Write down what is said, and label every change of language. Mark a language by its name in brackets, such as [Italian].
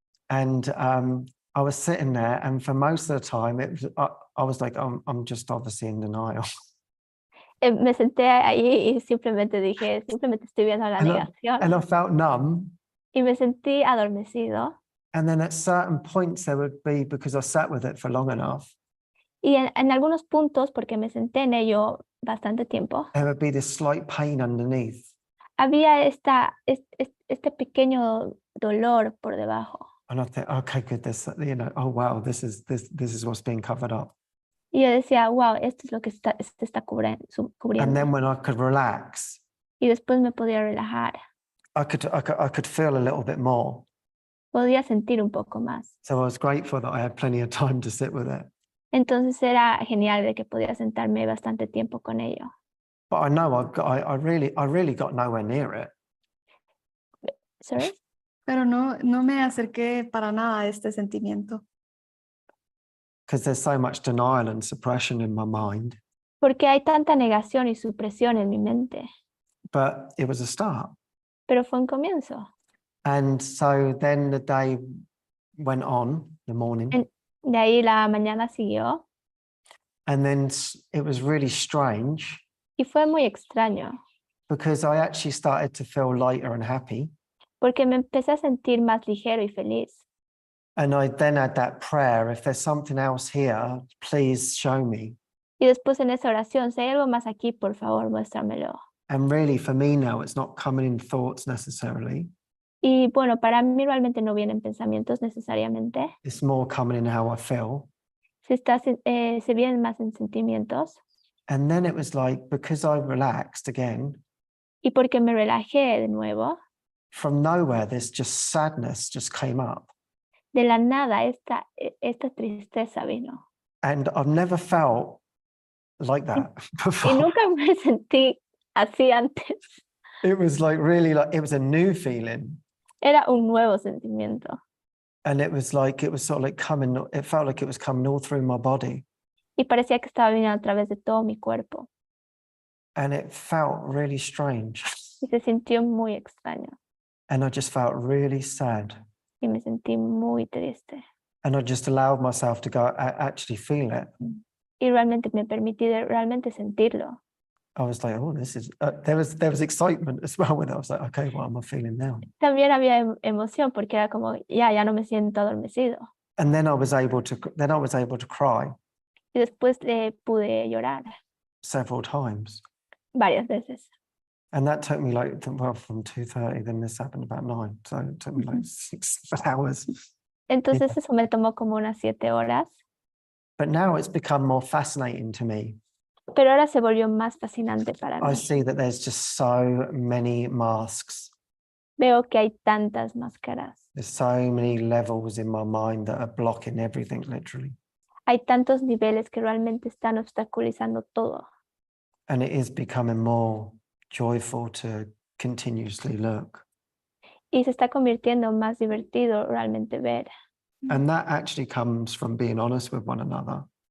[English] And I was sitting there, and for most of the time, I was like, I'm just obviously in denial. [Spanish] Me senté ahí y simplemente dije, simplemente estoy viendo la negación. [English] And I felt numb. [Spanish] Y me sentí adormecido. [English] And then at certain points there would be, because I sat with it for long enough, [Spanish] Y en algunos puntos, porque me senté en ello bastante tiempo, [English] there would be this slight pain underneath. [Spanish] había este pequeño dolor por debajo. [English] And I think, okay, good, this, you know, oh wow, this is what's being covered up. [Spanish] Y yo decía, wow, esto es lo que se está cubriendo. [English] And then when I could relax, [Spanish] Y después me podía relajar. [English] I could feel a little bit more. [Spanish] Podía sentir un poco más. [English] So I was grateful that I had plenty of time to sit with it. [Spanish] Entonces era genial de que podía sentarme bastante tiempo con ello. [English] But I know I really got nowhere near it. Sorry? [Spanish] Pero no me acerqué para nada a este sentimiento. [English] Because there's so much denial and suppression in my mind. [Spanish] Porque hay tanta negación y supresión en mi mente. [English] But it was a start. [Spanish] Pero fue un comienzo. [English] And so then the day went on, the morning. [Spanish] De ahí la mañana siguió. [English] And then it was really strange. [Spanish] Y fue muy extraño. [English] Because I actually started to feel lighter and happy. [Spanish] Porque me empecé a sentir más ligero y feliz. [English] And I then had that prayer, if there's something else here, please show me. [Spanish] Y después en esa oración, si hay algo más aquí, por favor, muéstramelo. [English] And really for me now, it's not coming in thoughts necessarily. [Spanish] Y bueno, para mí realmente no vienen pensamientos necesariamente. [English] It's more coming in how I feel. [Spanish] Se vienen más en sentimientos. [English] And then it was like, because I relaxed again. [Spanish] Y porque me relajé de nuevo. [English] From nowhere, this just sadness just came up. [Spanish] De la nada, esta tristeza vino. [English] And I've never felt like that before. [Spanish] Y nunca me sentí así antes. [English] It was like really like, it was a new feeling. [Spanish] Era un nuevo sentimiento. [English] And it was like, it was sort of like coming, it felt like it was coming all through my body. [Spanish] Y parecía que estaba viniendo a través de todo mi cuerpo. [English] And it felt really strange. [Spanish] Y se sintió muy extraño. [English] And I just felt really sad. [Spanish] Y me sentí muy triste. [English] And I just allowed myself to go, actually feel it. [Spanish] Y realmente me permití realmente sentirlo. [English] I was like, oh, this is, there was excitement as well when I was like, okay, what am I feeling now? [Spanish] También había emoción porque era como, ya no me siento adormecido. [English] And then I was able to cry. [Spanish] Y después pude llorar. [English] Several times. [Spanish] Varias veces. [English] And that took me like, well, from 2:30, then this happened about 9. So it took me like 6 hours. [Spanish] Entonces eso me tomó como unas 7 horas. [English] But now it's become more fascinating to me. [Spanish] Pero ahora se volvió más fascinante para [English] I [Spanish] mí. [English] see that there's just so many masks. [Spanish] Veo que hay tantas máscaras. [English] There's so many levels in my mind that are blocking everything, literally. [Spanish] Hay tantos niveles que realmente están obstaculizando todo. [English] And it is becoming more joyful to continuously look. [Spanish] Y se está convirtiendo más divertido realmente ver. [English] And that actually comes from being honest with one another,